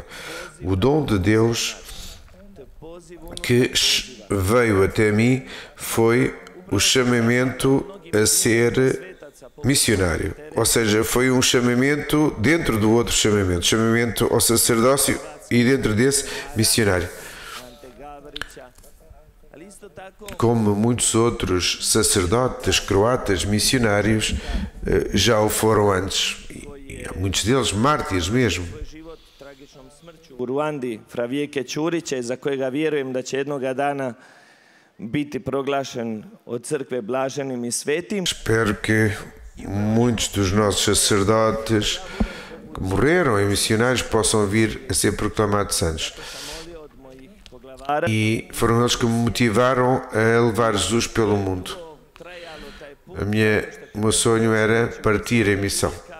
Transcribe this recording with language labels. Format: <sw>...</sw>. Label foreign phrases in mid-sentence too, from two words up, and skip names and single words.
<pt>O dom de Deus que veio até mim foi o chamamento a ser missionário, ou seja, foi um chamamento dentro do outro chamamento ao sacerdócio e dentro desse missionário. Como muitos outros sacerdotes croatas missionários já o foram antes, e muitos deles mártires mesmo.</pt> <hr>U Ruandi, fra Vijeke Ćurića, za kojega vjerujem da će jednoga dana biti proglašen od crkve blaženim i svetim.</hr> <pt>Espero que muitos dos nossos sacerdotes que morreram em missionários possam vir a ser proclamados santos. E foram eles que me motivaram a levar Jesus pelo mundo. O meu sonho era partir em missão.</pt>